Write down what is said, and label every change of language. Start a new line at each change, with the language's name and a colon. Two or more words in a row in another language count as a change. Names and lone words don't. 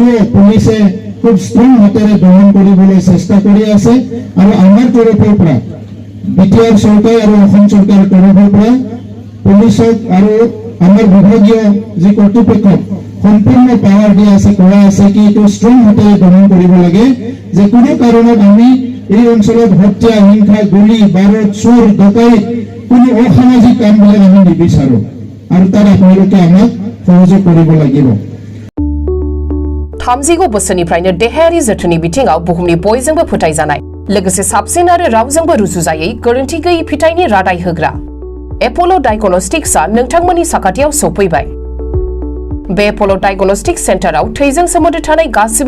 Assamese: পুলিচে খুব ষ্ট্ৰং হাতেৰে দমন কৰিবলৈ চেষ্টা কৰি আছে আৰু আমাৰ তৰফৰ পৰা বিটিআৰ চৰকাৰ আৰু অসম চৰকাৰৰ তৰফৰ পৰা পুলিচক আৰু আমাৰ বিভাগীয় যি কৰ্তৃপক্ষক সম্পূৰ্ণ পাৱাৰ দিয়া আছে কোৱা আছে কি এইটো ষ্ট্ৰং হাতেৰে দমন কৰিব লাগে যে কোনো কাৰণত আমি এই অঞ্চলত হত্যা হিংসা গুলি বাৰুদ চুৰ ডকাইত কোনো অসামাজিক কামবিলাক আমি নিবিচাৰো আৰু তাৰ আপোনালোকে আমাক সহযোগ কৰিব লাগিব
Bodo: थामजिगु बोसोरनिफ्रायनो देहायारि जोथोननि बिथिङाव बुहुमनि बयजोंबो फोथायजानाय लोगोसे साबसिन आरो रावजोंबो रुजुजायै गोरोन्थि गैयै फिथाइनि रादाय होग्रा एप'ल' डायग्नोस्टिक्सआ नोंथांमोननि साखाथियाव सौफैबाय बे एप'ल' डायग्नोस्टिक्स सेन्टाराव थैजों सोमोन्दो थानाय गासिबो